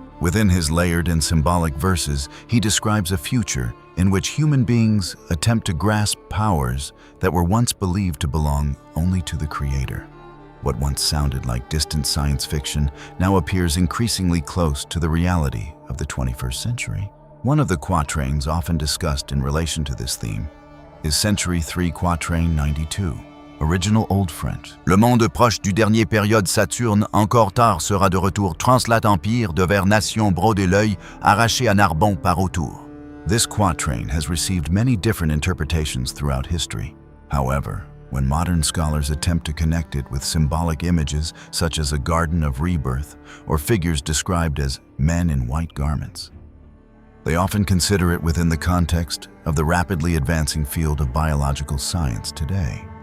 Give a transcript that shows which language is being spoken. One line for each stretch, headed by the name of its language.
English: Within his layered and symbolic verses, he describes a future in which human beings attempt to grasp powers that were once believed to belong only to the Creator. What once sounded like distant science fiction now appears increasingly close to the reality of the 21st century. One of the quatrains often discussed in relation to this theme is Century 3 Quatrain 92, original Old French.
French: Le monde proche du dernier période Saturne, encore tard sera de retour, translat empire de vers nation broder l'œil, arraché à Narbon par autour.
English: This quatrain has received many different interpretations throughout history. However, when modern scholars attempt to connect it with symbolic images such as a garden of rebirth or figures described as men in white garments, they often consider it within the context of the rapidly advancing field of biological science today.